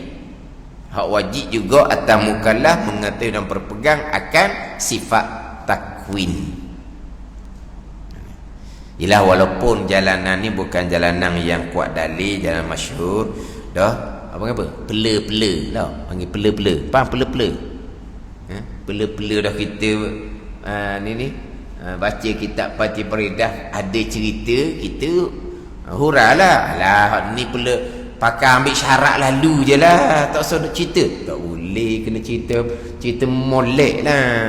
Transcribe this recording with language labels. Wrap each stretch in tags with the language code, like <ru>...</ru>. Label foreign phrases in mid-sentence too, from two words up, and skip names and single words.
<ms>Hak wajib juga atas mukallaf mengetahui dan berpegang akan sifat takwin. Ialah walaupun jalanan ni bukan jalanan yang kuat dalil, jalan masyhur, dah apa pela-pela lah, panggil pela-pela. Faham pela-pela? Pela-pela dah kita baca kitab Fatih Peridah, ada cerita kita hurailah. Alah ni pula pakai ambil syarat lalu je lah, tak usah nak cerita. Tak boleh, kena cerita molek lah.</ms>